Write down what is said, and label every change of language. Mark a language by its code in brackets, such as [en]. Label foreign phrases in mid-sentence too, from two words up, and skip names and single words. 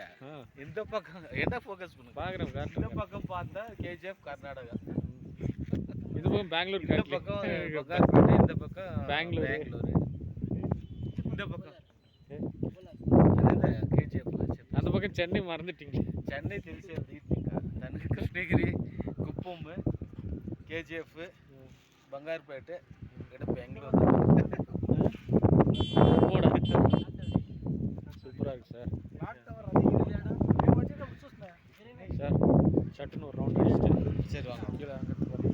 [ta] இந்த பக்கம் என்ன ஃபோக்கஸ் பண்ணுங்க பார்க்குறேன். இந்த பக்கம் பார்த்தா கேஜிஎஃப் கர்நாடகா, இது பக்கம் பெங்களூர், இந்த பக்கம் பங்காருப்பேட்டை, இந்த பக்கம் பெங்களூர், இந்த பக்கம் கேஜிஎஃப், அந்த பக்கம் சென்னை மறந்துட்டீங்க. [te] சென்னை తెలిసి తనకు కృష్ణగిరి, కుప్పం, కేజీఎఫ్, బంగారుపేట, ఇక్కడ బెంగళూరు. [ta] சூப்பராக இருக்கு சார். சார் சட்டுன்னு ஒரு ரவுண்ட் அடிச்சுட்டு சரி வாங்க.